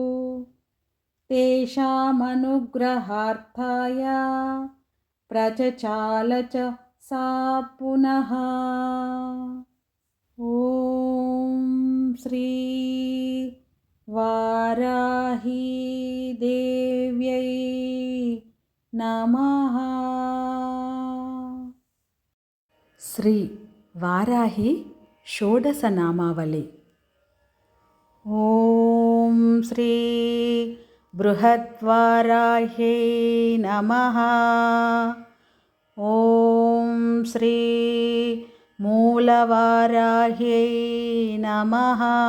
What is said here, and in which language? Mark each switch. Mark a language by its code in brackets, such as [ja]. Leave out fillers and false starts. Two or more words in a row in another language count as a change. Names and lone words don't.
[sa] तेषामनुग्रहार्थाय प्रचचाल च सा पुनः। ॐ श्री वाराही देव्यै नमः। శ్రీ వారాహి షోడశనామావళి. ఓం శ్రీ బృహద్వారాహ్యై నమః. ఓం శ్రీ మూలవారాహ్యై నమః.